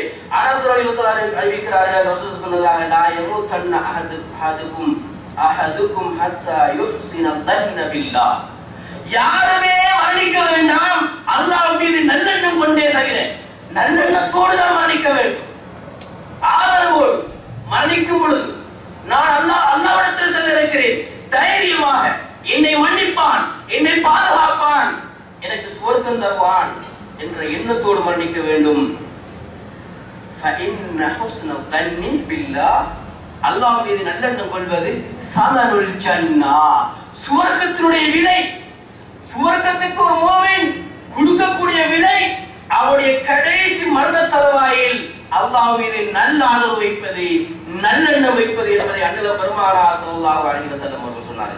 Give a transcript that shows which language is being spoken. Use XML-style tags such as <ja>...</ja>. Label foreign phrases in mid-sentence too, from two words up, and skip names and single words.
<ta>அனஸ்</ta> <ar>رضي الله عنه</ar> <ta>அறிவிக்கிறார்கள், ரசூல்</ta> <ar>صلى الله عليه وسلم, يموتن أحدكم حتى يحسن الظن بالله,</ar> <ta>யாருமே மரணிக்க வேண்டாம் அல்லாஹ் மீது நல்லெண்ணம் கொண்டே தவிர, நல்லெண்ணத்தோடு தான் மரணிக்க வேண்டும். ஆதரவோடு மரணிக்கும் பொழுது நான் அல்லாஹ்விடத்தில் செல்ல இருக்கிறேன், தைரியமாக என்னை மன்னிப்பான், என்னை பாதுகாப்பான், எனக்கு சுவர்க்கம் தருவான். என்ற எண்ணத்தோடு மரணிக்க வேண்டும்.</ta> <ar>فإن حسن الظن بالله</ar> <ta>அல்லாஹ் மீது நல்லெண்ணம் கொள்வது</ta> <ar>ثمن الجنة</ar> <ta>சுவர்க்கத்தினுடைய விலை. சுவர்க்கத்துக்கு ஒரு மூமின் கொடுக்கக்கூடிய விலை அவருடைய கடைசி மரண தருவாயில் அல்லாஹ் மீது நல்ல ஆதரவு வைப்பது, நல்லெண்ணம் வைப்பது என்பதை அண்ணல் பெருமானார்</ta> <ar>صلى الله عليه وسلم</ar> <ta>அவர்கள் சொன்னார்கள்.</ta>